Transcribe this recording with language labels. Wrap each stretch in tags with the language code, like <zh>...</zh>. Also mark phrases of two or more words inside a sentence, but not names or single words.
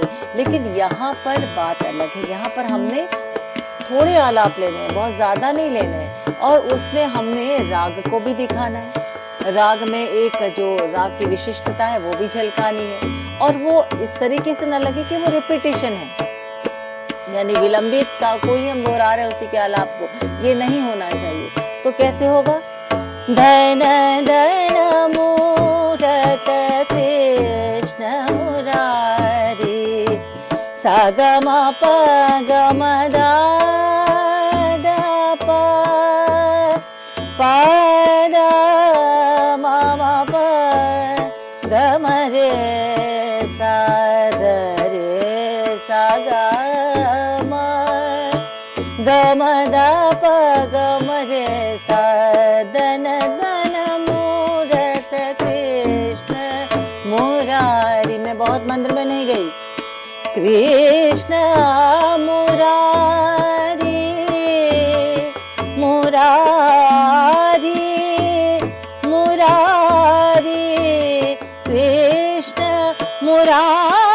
<hi>लेकिन यहाँ पर बात अलग है, यहाँ पर हमने थोड़े आलाप लेने हैं, बहुत ज्यादा नहीं लेने हैं, और उसमें हमने राग को भी दिखाना है, राग में एक जो राग की विशिष्टता है वो भी झलकानी है, और वो इस तरीके से न लगे कि वो रिपीटिशन है, यानी विलंबित का कोई हम दोहरा रहे हैं उसी के आलाप को, ये नहीं होना चाहिए। तो कैसे होगा? धन धन मूरत कृष्ण मुरारी सा ग म प ग म द द प प द म म प ग म रे सा द रे सा ग म ग म द प ग म रे सा धन धन मूरत कृष्ण मुरारी। मैं बहुत मंत्र में नहीं गई। कृष्ण मुरारी मुरारी मुरारी कृष्ण मुरारी</hi>